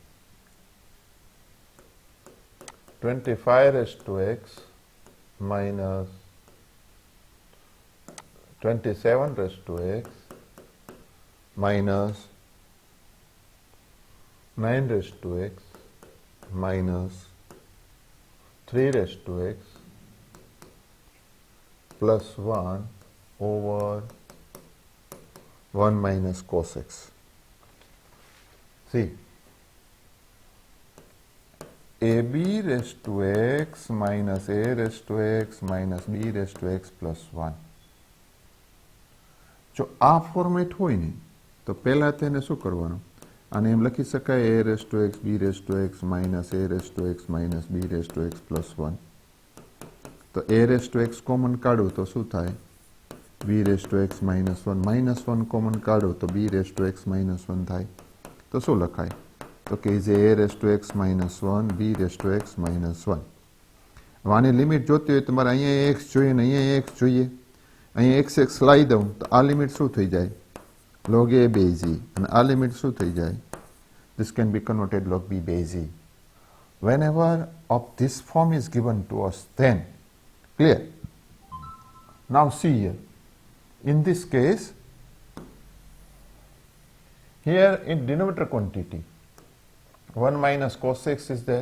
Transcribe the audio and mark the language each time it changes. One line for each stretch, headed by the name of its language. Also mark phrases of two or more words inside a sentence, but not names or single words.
English: 25 raised to x minus 27 raised to x minus 9 raised to x minus 3 raised to x plus 1 over 1 minus cos x. See, ab raised to x minus a raised to x minus b raised to x plus 1.
Gujarati: જો આ ફોર્મેટ હોય ને તો પહેલા તેને શું કરવાનું, આને એમ લખી શકાય
English: a raised to x b raised to x minus a raised to x minus b raised to x plus 1.
Gujarati: તો
English: a raised to x
Gujarati: કોમન કાઢો તો શું થાય,
English: b raised to x minus 1 minus 1
Gujarati: કોમન કાઢો તો
English: b raised to x minus 1 થાય.
Gujarati: તો શું લખાય, તો કે
English: is a raised to x minus 1 b raised to x minus 1.
Gujarati: હવે આની લિમિટ જોતી હોય તમારે અહીંયા x જોઈએ ને અહીંયા x જોઈએ, અહીંયા x લાવી દઉં તો આ લિમિટ શું થઈ જાય,
English: log a base e,
Gujarati: અને આ લિમિટ શું થઈ જાય,
English: this can be converted log b base e. Whenever of this form is given to us, then clear. Now see here, in this case here in denominator quantity 1 minus cos x is there.